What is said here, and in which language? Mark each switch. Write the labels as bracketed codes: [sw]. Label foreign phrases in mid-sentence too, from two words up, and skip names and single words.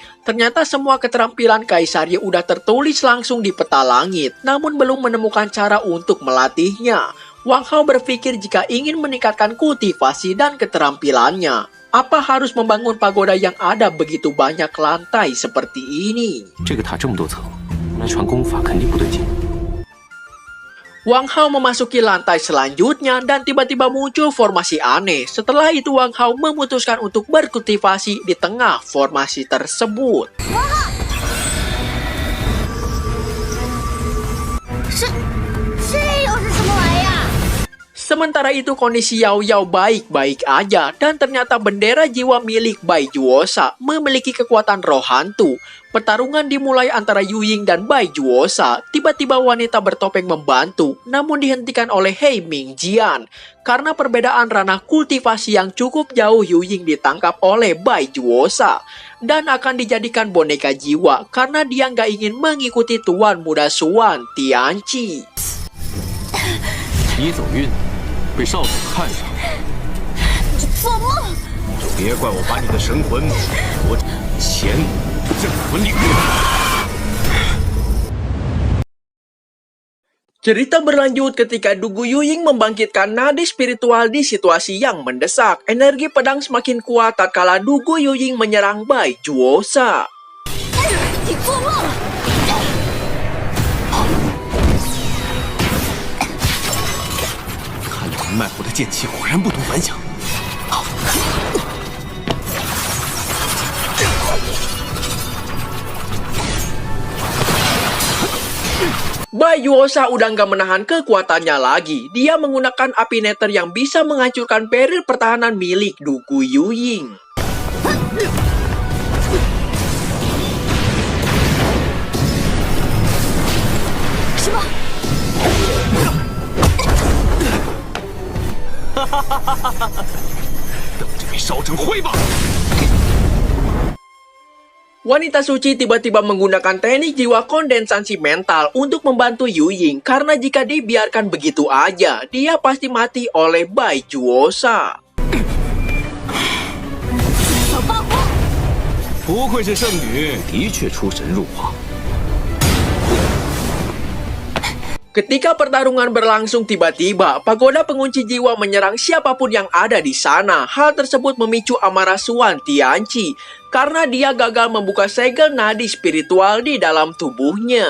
[id] Ternyata semua keterampilan Kaisar Ye udah tertulis langsung di peta langit, namun belum menemukan cara untuk melatihnya. Wang Hao berpikir jika ingin meningkatkan kultivasi dan keterampilannya, Apa harus membangun pagoda yang ada begitu banyak lantai seperti ini? [zh] 这个塔这么多层，那传功法肯定不对劲。 [id] Wang Hao memasuki lantai selanjutnya dan tiba-tiba muncul formasi aneh. Setelah itu Wang Hao memutuskan untuk berkultivasi di tengah formasi tersebut. [zh] 这又是什么玩意儿？ [id] Sementara itu kondisi Yao Yao baik-baik aja dan ternyata bendera jiwa milik Bai Juosa memiliki kekuatan roh hantu. Pertarungan dimulai antara Yu Ying dan Bai Juosa. Tiba-tiba wanita bertopeng membantu, namun dihentikan oleh Hei Mingjian. Karena perbedaan ranah kultivasi yang cukup jauh, Yu Ying ditangkap oleh Bai Juosa dan akan dijadikan boneka jiwa karena dia nggak ingin mengikuti Tuan Muda Suan Tianqi. [zh] 你走运，被少主看上，你做梦！别怪我把你的神魂夺前镇魂领域。 [id] Cerita berlanjut ketika Dugu Yuying membangkitkan nadi spiritual di situasi yang mendesak. Energi pedang semakin kuat tatkala Dugu Yuying menyerang Bai Juosa. [zh] 你做梦！看来脉火的剑气果然不同凡响。 [id] Bai Juosa udah nggak menahan kekuatannya lagi. Dia menggunakan api nether yang bisa menghancurkan barrier pertahanan milik Dugu Yuying. [zh] 什么？等着被烧成灰吧！ [id] Wanita suci tiba-tiba menggunakan teknik jiwa kondensasi mental untuk membantu Yuying karena jika dibiarkan begitu aja, dia pasti mati oleh Bai Juosa. [zh] 小霸王！不愧是圣女，的确出神入化。 [id] Ketika pertarungan berlangsung tiba-tiba, pagoda pengunci jiwa menyerang siapapun yang ada di sana. Hal tersebut memicu amarah Suan Tianqi karena dia gagal membuka segel nadi spiritual di dalam tubuhnya.